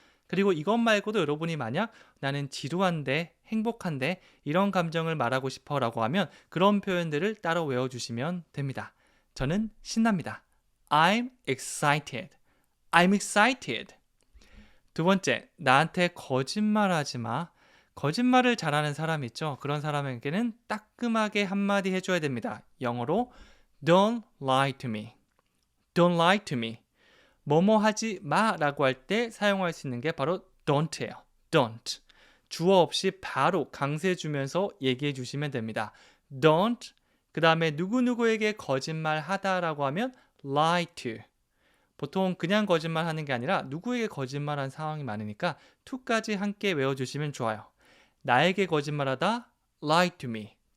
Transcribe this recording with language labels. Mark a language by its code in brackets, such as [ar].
[ko] 그리고 이것 말고도 여러분이 만약 나는 지루한데 행복한데 이런 감정을 말하고 싶어 라고 하면 그런 표현들을 따로 외워주시면 됩니다. 저는 신납니다. [en] I'm excited. I'm excited. [ko] 두 번째, 나한테 거짓말하지 마. 거짓말을 잘하는 사람 있죠? 그런 사람에게는 따끔하게 한마디 해줘야 됩니다. [en] 영어로 Don't lie to me. Don't lie to me. [ko] 뭐뭐 하지 마라고 할 때 사용할 수 있는 게 바로 don't예요. [en] don't. [ko] 주어 없이 바로 강세 주면서 얘기해 주시면 됩니다. [en] don't. [ko] 그 다음에 누구누구에게 거짓말하다라고 하면 lie to. 보통 그냥 거짓말하는 게 아니라 누구에게 거짓말한 상황이 많으니까 to까지 함께 외워주시면 좋아요. 나에게 거짓말하다 [en] lie to me.